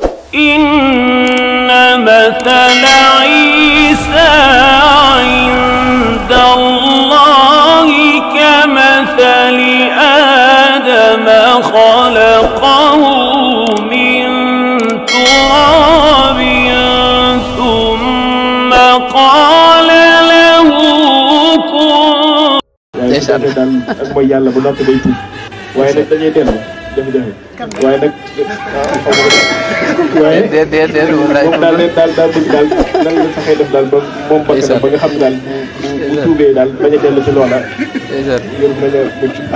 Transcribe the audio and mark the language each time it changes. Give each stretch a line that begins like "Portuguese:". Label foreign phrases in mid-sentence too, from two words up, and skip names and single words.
Arabic: إن مثل عيسى عند الله كمثل آدم خلقه من تراب ثم قال له كن.
Wolof: daal ak mooy yàlla bu noppi day tuub waaye nag dañuy dellu jafe-jafe waaye nag waaye moom daal bëgg daal nan la fexee def daal ba moom bëgg na ba nga xam ne daal bu tuubee daal bañ a dellu ci loola yër nañ a mucc.